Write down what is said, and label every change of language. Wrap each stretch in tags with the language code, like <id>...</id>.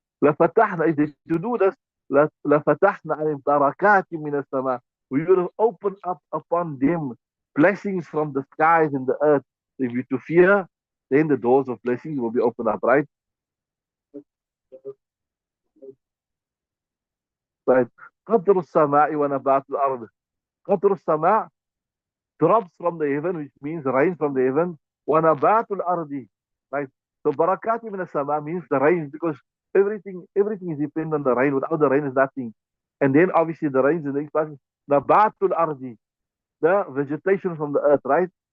<ar>لفتحنا,</ar> <en>if they to do this,</en> <ar>لفتحنا عليهم بركات من السماء.</ar> <en>We will open up upon them blessings from the skies and the earth. If you to fear, then the doors of blessings will be opened up, right?</en> <ar>Right. قطر السماء ونبات الأرض. قطر السماء,</ar> <en>drops from the heaven, which means rain from the heaven.</en> <ar>ونبات الأرض, right?</ar> <en>So barakati min as-sama means the rain, because everything is dependent on the rain. Without the rain is nothing. And then obviously the rain is the next part. Nabatul ardi. the vegetation from the earth, right?</en>